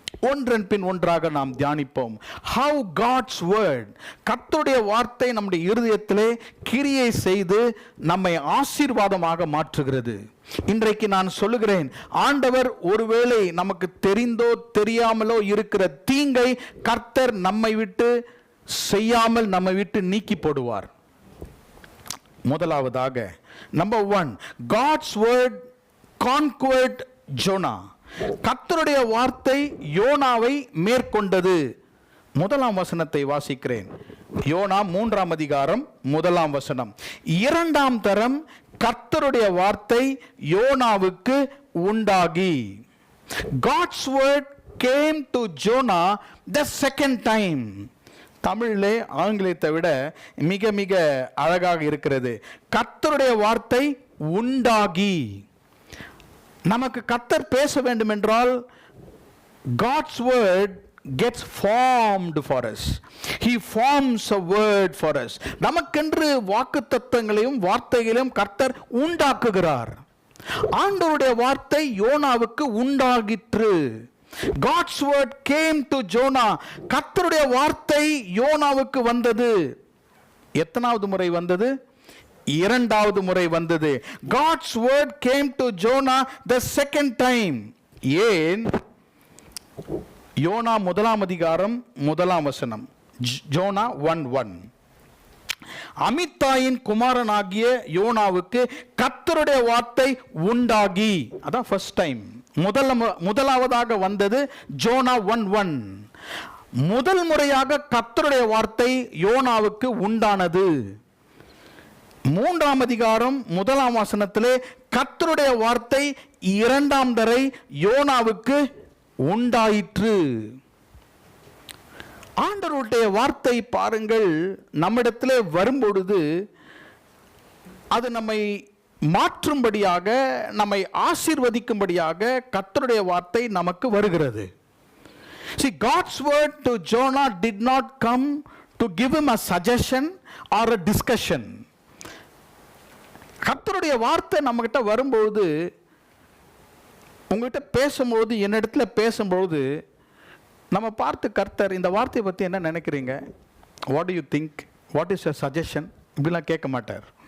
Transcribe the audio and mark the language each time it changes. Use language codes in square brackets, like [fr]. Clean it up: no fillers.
[ta] ஒன்றன் பின் ஒன்றாக நாம் தியானிப்போம். [en] How God's word, [ta] கர்த்தருடைய வார்த்தை நம்முடைய இருதயத்திலே கிரியை செய்து நம்மை ஆசீர்வாதமாக மாற்றுகிறது. இன்றைக்கு நான் சொல்லுகிறேன், ஆண்டவர் ஒருவேளை நமக்கு தெரிந்தோ தெரியாமலோ இருக்கிற தீங்கை கர்த்தர் நம்மை விட்டு செய்யாமல் நம்மை விட்டு நீக்கி போடுவார். முதலாவதாக, [en] number 1, God's word conquered Jonah. [ta] கர்த்தருடைய வார்த்தை யோனாவை மேற்கொண்டது. 1ஆம் வசனத்தை வாசிக்கிறேன். யோனா 3ஆம் அதிகாரம் 1ஆம் வசனம். 2ஆம் தரம் கர்த்தருடைய வார்த்தை யோனாவுக்கு உண்டாகி. [en] God's word came to Jonah the second time. [ta] தமிழிலே ஆங்கிலத்தை விட மிக மிக அழகாக இருக்கிறது. கர்த்தருடைய வார்த்தை உண்டாகி. நமக்கு கர்த்தர் பேச வேண்டும் என்றால் [en] God's word gets formed for us. He forms a word for us. [ta] நமக்கென்று வாக்குத்தத்தங்களையும் வார்த்தைகளையும் கர்த்தர் உண்டாக்குகிறார். ஆண்டவருடைய வார்த்தை யோனாவுக்கு உண்டாகிற்று. [en] God's word came to Jonah. [ta] கர்த்தருடைய வார்த்தை யோனாவுக்கு வந்தது. எத்தனாவது முறை வந்தது? 2வது முறை வந்தது. [en] God's word came to Jonah the second time. [ta] ஏன்? யோனா 1ஆம் அதிகாரம் 1ஆம் வசனம். யோனா 1:1. அமித்தாயின் குமாரனாகிய யோனாவுக்கு கர்த்தருடைய வார்த்தை உண்டாகி. அதான் [en] First time. [ta] முதலாவதாக வந்தது யோனா 1:1. முதல் முறையாக கர்த்தருடைய வார்த்தை யோனாவுக்கு உண்டானது. 3ஆம் அதிகாரம் 1ஆம் வசனத்திலே கர்த்தருடைய வார்த்தை 2ஆம் தடவை யோனாவுக்கு உண்டாயிற்று. ஆண்டவருடைய வார்த்தை பாருங்கள், நம்மிடத்திலே வரும்பொழுது அது நம்மை மாற்றும்படியாக, நம்மை ஆசீர்வதிக்கும்படியாக கர்த்தருடைய வார்த்தை நமக்கு வருகிறது. [en] See, God's word to Jonah did not come to give him a suggestion or a discussion. [ta] கர்த்தருடைய வார்த்தை நம்மகிட்ட வரும்போது, உங்ககிட்ட பேசும்போது, என்னிடத்துல பேசும்போது நம்ம பார்த்து கர்த்தர் இந்த வார்த்தையை பற்றி என்ன நினைக்கிறீங்க, [en] what do you think, what is your suggestion, [ta] இப்படிலாம் கேட்க மாட்டார்.